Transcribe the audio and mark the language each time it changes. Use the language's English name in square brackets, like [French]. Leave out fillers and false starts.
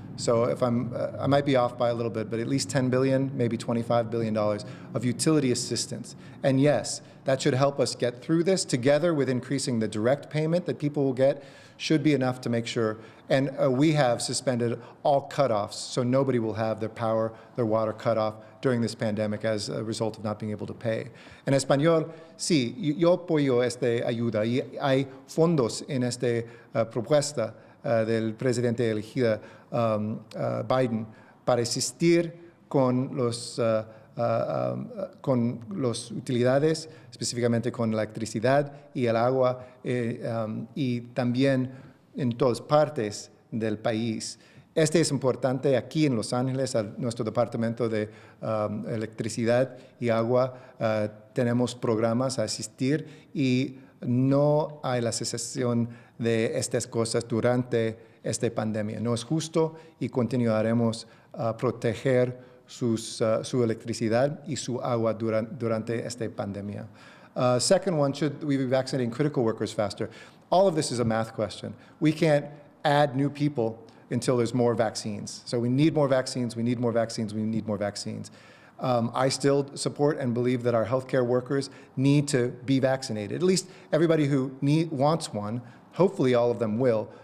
[English] So if I might be off by a little bit, but at least 10 billion, maybe $25 billion of utility assistance. And yes, that should help us get through this together with increasing the direct payment that people will get should be enough to make sure. And we have suspended all cutoffs, so nobody will have their power, their water cut off during this pandemic as a result of not being able to pay. [Spanish] En español, sí, yo apoyo esta ayuda y hay fondos en esta propuesta del presidente elegido Biden para asistir con los utilidades, específicamente con la electricidad y el agua, y también en todas partes del país. Este es importante aquí en Los Ángeles, a nuestro departamento de electricidad y agua. Tenemos programas a asistir y no hay la cesación de estas cosas durante esta pandemia. No es justo y continuaremos a proteger su electricidad y su agua durante esta pandemia. [English] Second one, should we be vaccinating critical workers faster? All of this is a math question. We can't add new people until there's more vaccines. So we need more vaccines, we need more vaccines, we need more vaccines. I still support and believe that our healthcare workers need to be vaccinated. At least everybody who wants one, hopefully all of them will.